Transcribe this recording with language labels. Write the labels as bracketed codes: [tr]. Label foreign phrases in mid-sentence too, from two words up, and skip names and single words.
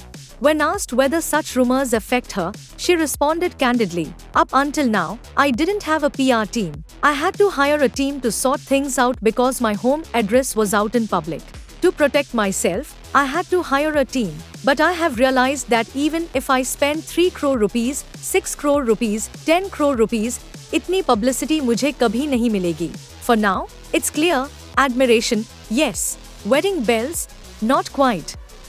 [en] When asked whether such rumors affect her, she responded candidly, "Up until now, I didn't have a PR team. I had to hire a team to sort things out because my home address was out in public. To protect myself, I had to hire a team. But I have realized that even if I spend 3 crore rupees, 6 crore rupees, 10 crore rupees, [hi] इतनी पब्लिसिटी मुझे कभी नहीं मिलेगी. [en] For now, it's clear, admiration, yes. Wedding bells? Not quite.